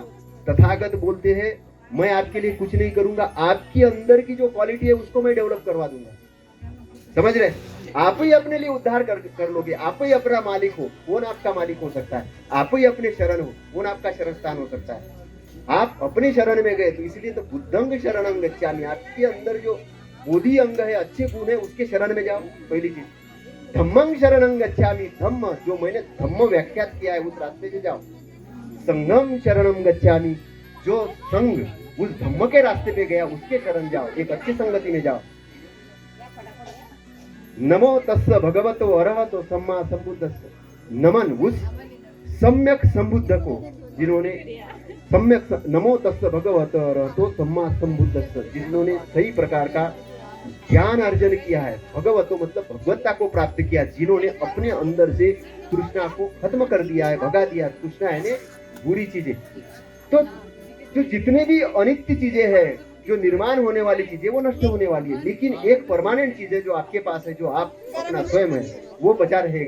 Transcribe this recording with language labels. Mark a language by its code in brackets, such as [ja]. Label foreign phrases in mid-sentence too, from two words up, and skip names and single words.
[hi] तथागत बोलते हैं मैं आपके लिए कुछ नहीं करूंगा, आपके अंदर की जो क्वालिटी है उसको मैं डेवलप करवा दूंगा। समझ रहे? आप ही अपने लिए उद्धार कर लोगे, आप ही अपना मालिक हो। कौन आपका मालिक हो सकता है? आप ही अपने शरण हो। कौन आपका शरण स्थान हो सकता है? आप अपनी शरण में गए, तो इसलिए तो [pi] बुद्धंग शरणं गच्छामि। [hi] आपके अंदर जो बोधि अंग है, अच्छे गुण है, उसके शरण में जाओ। पहली चीज। [pi] धम्मं शरणं गच्छामि, [hi] धम्म जो मैंने धम्म व्याख्यात किया है उस रास्ते से जाओ। [pi] संघम शरणं गच्छामि, [hi] जो संघ उस धम्म के रास्ते पे गया उसके शरण जाओ, एक अच्छी संगति में जाओ। [pi] नमो तस्स भगवतो अरहतो सम्मा संबुद्धस्स, [hi] नमन उस सम्यक संबुद्ध को जिन्होंने सम्यक, [pi] नमो तस्स भगवतो अरहतो सम्मा संबुद्धस्स, [hi] जिन्होंने सही प्रकार का ज्ञान अर्जन किया है। भगवतो मतलब भगवत्ता को प्राप्त किया, जिन्होंने अपने अंदर से तृष्णा को खत्म कर दिया है, भगा दिया। तृष्णा है बुरी चीजें। तो जो जितने भी अनित्य चीजें हैं, जो निर्माण होने वाली चीजें, वो नष्ट होने वाली है, लेकिन एक परमानेंट चीज है जो आपके पास है, जो आप अपना स्वयं है, वो बचा रहेगा।